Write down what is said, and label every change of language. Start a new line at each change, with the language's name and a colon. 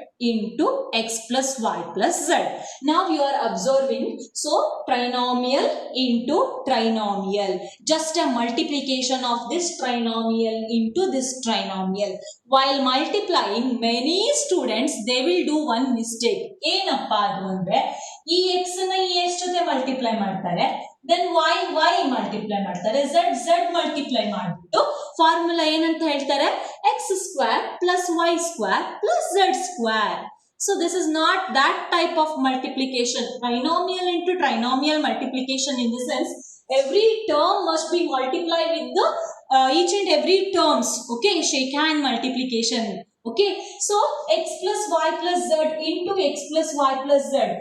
English: into x plus y plus z. Now you are observing, so trinomial into trinomial, just a multiplication of this trinomial into this trinomial. While multiplying, many students they will do one mistake.
Kannada: ಏನಪ್ಪಾ ಅದು ಅಂದ್ರೆ ಈ x ನ ಈ x ಜೊತೆ multiply ಮಾಡ್ತಾರೆ, then y multiply ಮಾಡ್ತಾರೆ, z multiply ಮಾಡ್ಬಿಟ್ಟು ಫಾರ್ಮುಲಾ ಏನಂತ ಹೇಳ್ತಾರೆ, x square plus y square plus z square.
English: So this is not that type of multiplication. Trinomial into trinomial multiplication in the sense every term must be multiplied with the each and every terms. Okay, shake hand multiplication. Okay, so x plus y plus z into x plus y plus z.